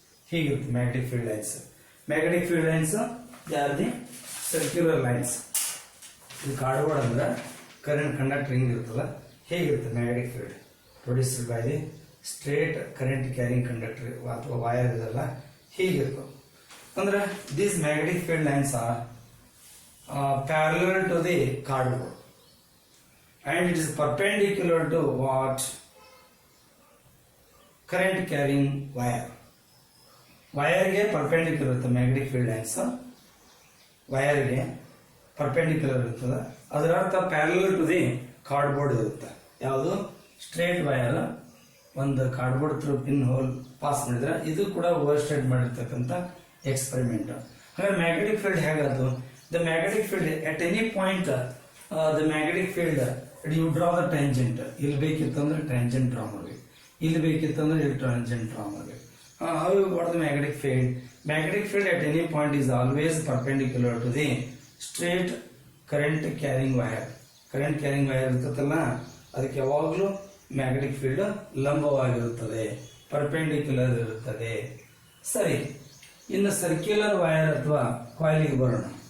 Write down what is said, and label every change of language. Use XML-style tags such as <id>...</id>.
<kn>ಹೀಗಿರುತ್ತೆ magnetic field lines. Magnetic field lines ಯಾರು the circular lines. ಇದು cardboard ಅಂದ್ರೆ current conductor ಹಿಂಗಿರ್ತಲ್ಲ, ಹೇಗಿರುತ್ತೆ</kn> <en>magnetic field produced by the straight current carrying conductor</en> <kn>ಅಥವಾ wire ಇದೆಲ್ಲ ಹೀಗಿರ್ತವೆ. ಅಂದ್ರೆ</kn> <en>These magnetic field lines are parallel to the cardboard and it is perpendicular to what? Current carrying wire.</en> <kn>Wire ಗೆ perpendicular ಇರುತ್ತೆ magnetic field lines. Wire ಗೆ perpendicular ಇರ್ತದೆ. ಅದರ ಅರ್ಥ</kn> <en>parallel to the cardboard</en> <kn>ಇರುತ್ತೆ. ಯಾವುದು ಸ್ಟ್ರೇಟ್ ವೈರ್ ಒಂದು cardboard through pin hole pass ಮಾಡಿದ್ರೆ ಇದು ಕೂಡ ಓವರ್ ಸ್ಟೇಟ್ ಮಾಡಿರ್ತಕ್ಕಂಥ ಎಕ್ಸ್ಪೆರಿಮೆಂಟ್. ಹಾಗಾದ್ರೆ ಮ್ಯಾಗ್ನೆಟಿಕ್ ಫೀಲ್ಡ್ ಹೇಗಾದ್ರು,</kn> <en>the magnetic field at any point the magnetic field you draw the tangent.</en> <kn>ಇಲ್ಲಿ ಬೇಕಿತ್ತಂದ್ರೆ tangent draw ಮಾಡಬೇಕು, ಇಲ್ಲಿ ಬೇಕಿತ್ತಂದ್ರೆ ಇಲ್ಲಿ tangent draw ಮಾಡಬೇಕು.</kn> <en>how you got the magnetic field at any point is always perpendicular to the straight current carrying wire.</en> <kn>current carrying wire ಇರುತ್ತಲ್ಲ ಅದಕ್ಕೆ ಯಾವಾಗಲೂ magnetic field ಲಂಬವಾಗಿರುತ್ತದೆ, perpendicular ಇರುತ್ತದೆ. ಸರಿ, ಇನ್ನು ಸರ್ಕ್ಯುಲರ್ ವೈರ್ ಅಥವಾ ಕಾಯಿಲ್ಗೆ ಬರೋಣ.</kn>